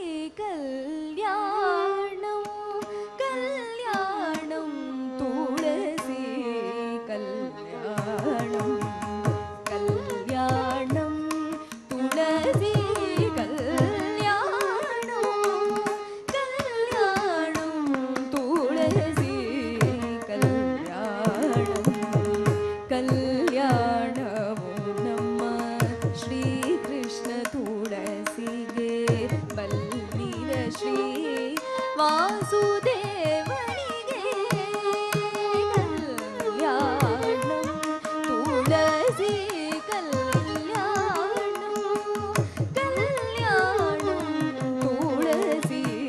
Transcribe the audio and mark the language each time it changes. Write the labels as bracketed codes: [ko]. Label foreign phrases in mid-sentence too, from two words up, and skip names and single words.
[te] కళ్యాణం కళ్యాణం తులసి కళ్యాణం కళ్యాణం తులసి కళ్యాణం కళ్యాణం తులసి కళ్యాణం కళ్యాణము [kn] ನಮ್ಮ ಶ್ರೀಕೃಷ್ಣ ತುಳಸಿಗೆ ಬಲ್ಲಿದ ಶ್ರೀ ವಾಸುದೇವನಿಗೆ ಕಲ್ಯಾಣಂ ತುಳಸಿ ಕಲ್ಯಾಣಂ ಕಲ್ಯಾಣಂ ತುಳಸಿ